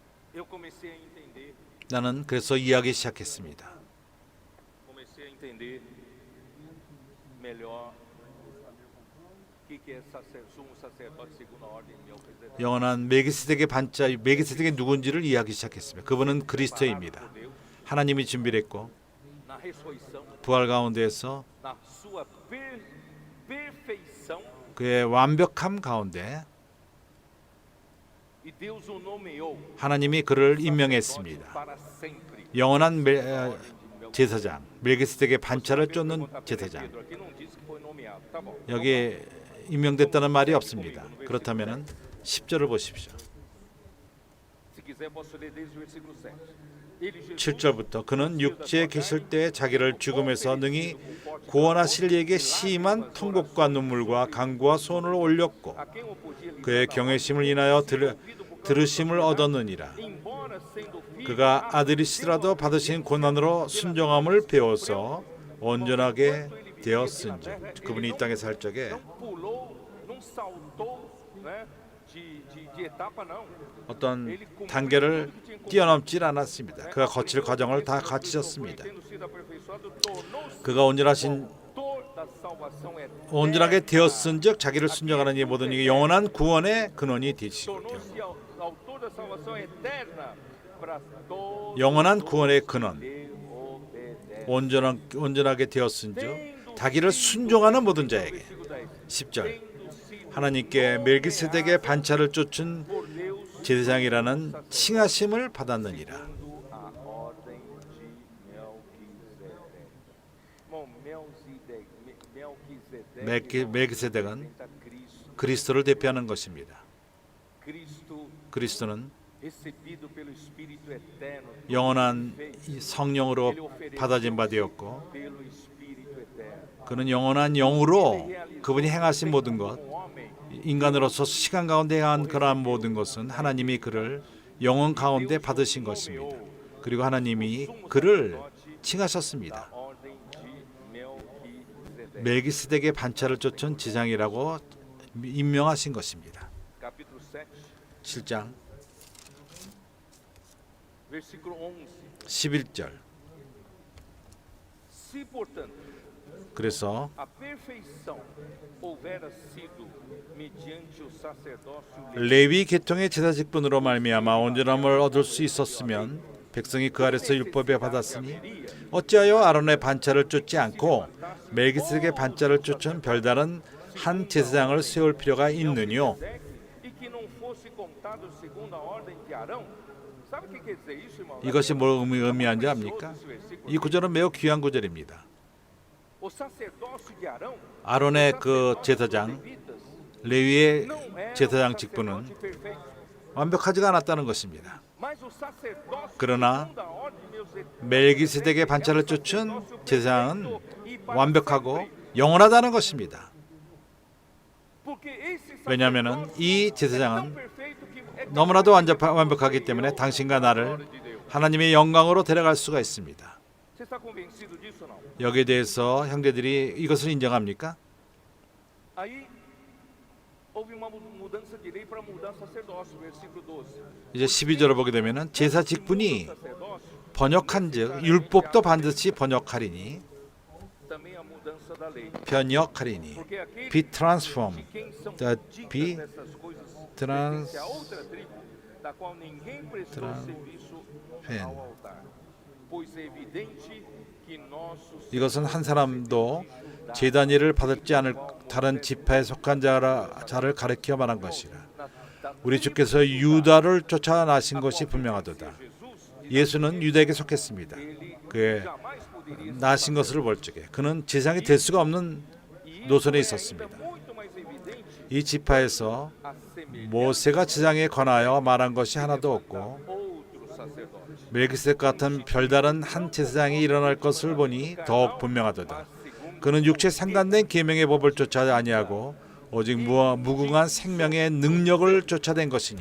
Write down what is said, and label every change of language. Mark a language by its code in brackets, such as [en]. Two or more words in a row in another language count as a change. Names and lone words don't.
[pt] eu comecei a entender, [ko] 나는 그래서 이해하기 시작했습니다. [pt] comecei a entender melhor o que é sumo sacerdote segundo a ordem de Melquisedeque. [ko] 영원한 멜기세덱의 반자, 멜기세덱이 누군지를 이해하기 시작했습니다. 그분은 그리스도입니다. 하나님이 준비를 했고 [pt] Na ressurreição, [ko] 부활 가운데에서 [pt] na sua perfeição, [ko] 그의 완벽함 가운데 [pt] e Deus o nomeou [ko] 하나님이 그를 임명했습니다. [pt] para sempre. [ko] 영원한 제사장, 멜기세덱의 반차를 쫓는 제사장. [pt] Aqui não diz que foi nomeado, tá bom. [ko] 여기에 임명됐다는 말이 없습니다. 그렇다면 10절을 보십시오. [pt] Se quiser posso ler desde o versículo 7. Ele, Jesus, [ko] 7절부터 그는 육지에 계실 때 자기를 죽음에서 능히 구원하실 이에게 심한 통곡과 눈물과 간구와 소원을 올렸고 [pt] a quem o podia livrar [ko] 그의 경외심을 인하여 들으심을 얻었느니라. [pt] embora sendo filho, [ko] 그가 아들이시라도 받으신 고난으로 순종함을 배워서 온전하게 되었은즉. 그분이 이 땅에 살 적에 [pt] não pulou, não saltou, né, de etapa não. [ko] 어떤 단계를 뛰어넘질 않았습니다. 그가 거칠 과정을 다 거치셨습니다. [pt] Tendo sido aperfeiçoado, tornou-se [ko] 그가 온전하신 [pt] autor da salvação eterna. [ko] 온전하게 되었은즉 자기를 순종하는 이 모든 이게 영원한 구원의 근원이 되시고 [pt] Tornou-se autor da salvação eterna para todos [ko] 영원한 구원의 근원 [pt] que obedecem. [ko] 온전하게 되었은즉 자기를 순종하는 모든 자에게. [pt] Versículo 10. [ko] 10절 [pt] Tendo sido [ko] 하나님께 멜기세덱의 반차를 쫓은 [pt] por Deus [ko] 제사장이라는 칭하심을 받았느니라. [pt] segundo a ordem de Melquisedeque. Bom, Melquisedeque [ko] 멜기세덱은 [pt] representa Cristo. [ko] 그리스도를 대표하는 것입니다. [pt] Cristo [ko] 그리스도는 [pt] recebido pelo Espírito eterno. [ko] 영원한 이 성령으로 받아진 바 되었고 [pt] Pelo Espírito eterno. [ko] 그는 영원한 영으로 그분이 행하신 모든 것 [pt] Um homem [ko] 인간으로서 시간 가운데 한 그러한 모든 것은 하나님이 그를 영원 가운데 받으신 것입니다. 그리고 하나님이 그를 칭하셨습니다. [pt] ordem de Melquisedeque. [ko] 멜기세덱의 반차를 쫓은 제사장이라고 임명하신 것입니다. [pt] Capítulo 7, [ko] 7장 [pt] versículo 11. [ko] 11절. [pt] Se, portanto, [ko] 그래서 [pt] a perfeição houvera sido mediante o sacerdócio [ko] 레위 계통의 제사 직분으로 말미암아 온전함을 얻을 수 있었으면 백성이 그 아래서 율법에 받았으니 어찌하여 아론의 반차를 쫓지 않고 멜기세덱의 반차를 쫓은 별다른 한 제사장을 세울 필요가 있느뇨? [pt] e que não fosse contado segundo a ordem de Arão. Sabe o que quer dizer isso, irmão? [ko] 이것이 뭘 의미하는지 압니까? 이 구절은 매우 귀한 구절입니다. [pt] O sacerdócio de Arão, [ko] 아론의 그 제사장 [pt] levitas, [ko] 레위의 [pt] não era [ko] 제사장 [pt] um [ko] 직분은 [pt] sacerdote perfeito, [ko] 완벽하지가 않았다는 것입니다. [pt] mas o sacerdócio [ko] 그러나 [pt] segundo a ordem de Melquisedeque [ko] 멜기세덱의 반차를 쫓은 제사장은 완벽하고 영원하다는 것입니다. [pt] porque esse [ko] 왜냐하면 [pt] sacerdócio [ko] 이 [pt] é tão [ko] 제사장은 [pt] perfeito que é [ko] 너무나도 완벽하기 때문에 당신과 나를 하나님의 영광으로 데려갈 수가 있습니다. [pt] Você está convencido disso ou não? [ko] 여기에 대해서 형제들이 이것을 인정합니까? [pt] Aí houve uma mudança de lei para mudar sacerdócio, versículo 12. [ko] 이제 12절을 보게 되면은 제사 직분이 [pt] Sacerdócio, [ko] 번역한즉 율법도 반드시 번역하리니 [pt] também a mudança da lei. [ko] 번역하리니 [pt] Porque aquele [en] be transformed [pt] de quem são [en] that [pt] ditas [en] be [pt] essas coisas [en] trans- [pt] pertence a outra tribo, da qual ninguém prestou serviço ao altar. Pois é evidente que nossos [ko] 이것은 한 사람도 제단 일을 받지 않을 다른 지파에 속한 자를 가리켜 말한 것이라. 우리 주께서 유다를 쫓아나신 것이 분명하도다. 예수는 유다에게 속했습니다. 그의 [pt] jamais poderia [ko] 나신 것을 볼 적에 그는 제사장이 될 수가 없는 노선에 있었습니다. [pt] muito mais evidente [ko] 이 지파에서 [pt] a semelhança [ko] 모세가 제사장에 관하여 말한 것이 하나도 없고 [pt] outro sacerdote. [ko] 멜기세덱 같은 별다른 한 제사장이 일어날 것을 보니 더욱 분명하도다. 그는 육체 상관된 계명의 법을 쫓아 아니하고 오직 무궁한 생명의 능력을 쫓아낸 것이니